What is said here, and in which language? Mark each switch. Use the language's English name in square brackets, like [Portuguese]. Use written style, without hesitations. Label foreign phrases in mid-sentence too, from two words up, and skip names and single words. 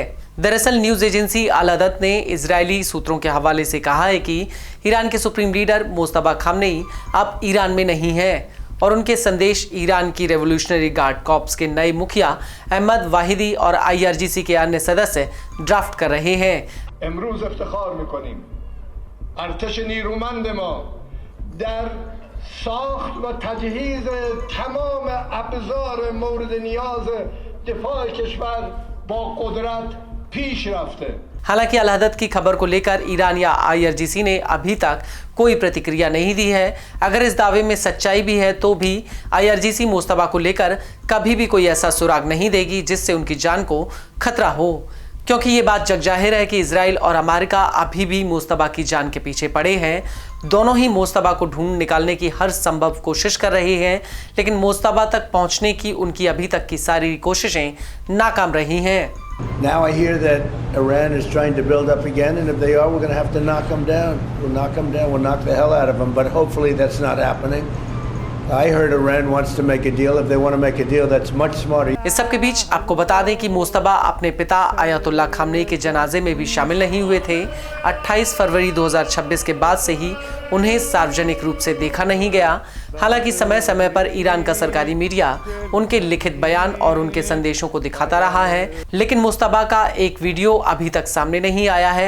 [Hindi] दरअसल [English] news agency [Hindi] अल हदद ने इजरायली सूत्रों के हवाले से कहा है कि ईरान के सुप्रीम लीडर मोज्तबा खामनेई अब ईरान में नहीं है और उनके संदेश ईरान की रेवोल्यूशनरी गार्ड कॉर्प्स के नए मुखिया अहमद वाहिदी और IRGC के अन्य सदस्य ड्राफ्ट कर रहे हैं। [Persian] امروز افتخار میکنیم ارتش نیرومند ما در ساخت و تجهیز تمام ابزار مورد نیاز دفاع کشور با قدرت پیش رفته। [Hindi] हालांकि अल हदद की खबर को लेकर ईरान या IRGC ने अभी तक कोई प्रतिक्रिया नहीं दी है। अगर इस दावे में सच्चाई भी है तो भी IRGC मोज्तबा को लेकर कभी भी कोई ऐसा सुराग नहीं देगी जिससे उनकी जान को खतरा हो, क्योंकि ये बात जग जाहिर है कि इजराइल और अमेरिका अभी भी मोज्तबा की जान के पीछे पड़े हैं। दोनों ही मोज्तबा को ढूंढ निकालने की हर संभव कोशिश कर रहे हैं, लेकिन मोज्तबा तक पहुंचने की उनकी अभी तक की सारी कोशिशें नाकाम रही हैं। [English] Now I hear that Iran is trying to build up again, and if they are, we're going to have to knock them down. We'll knock them down. We'll knock the hell out of them. But hopefully that's not happening. I heard Iran wants to make a deal. If they want to make a deal, that's much smarter. [Hindi] इस सब के बीच आपको बता दें कि मोज्तबा अपने पिता आयतुल्लाह खामनेई के जनाजे में भी शामिल नहीं हुए थे। 28 फरवरी 2026 के बाद से ही उन्हें सार्वजनिक रूप से देखा नहीं गया। हालांकि समय समय पर ईरान का सरकारी मीडिया उनके लिखित बयान और उनके संदेशों को दिखाता रहा है, लेकिन मोज्तबा का एक वीडियो अभी तक सामने नहीं आया है।